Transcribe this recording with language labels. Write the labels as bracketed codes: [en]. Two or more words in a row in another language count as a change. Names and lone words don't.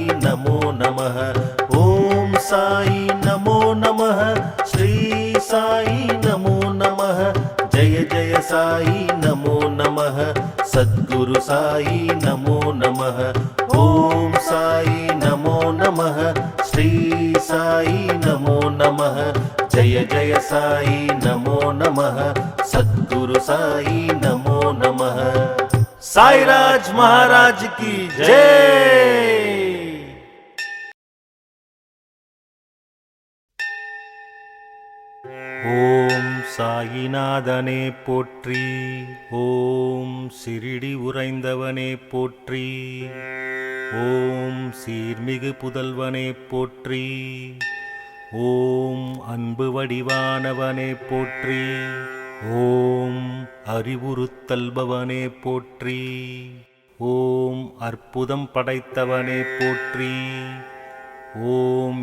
[sa] नमो नमः ओम साई नमो नमः श्री साई नमो नमः जय जय साई नमो नमः सद्गुरु साई नमो नमः ओम साई नमो नमः श्री साई नमो नमः जय जय साई नमो नमः सद्गुरु साई नमो नमः। [hi] साईराज महाराज की जय। [ta] ஓம் சாயிநாதனே போற்றி ஓம் சிறிடி உறைந்தவனே போற்றி ஓம் சீர்மிகு புதல்வனே போற்றி ஓம் அன்பு வடிவானவனே போற்றி ஓம் அறிவுறுத்தல்பவனே போற்றி ஓம் அற்புதம் படைத்தவனே போற்றி ஓம்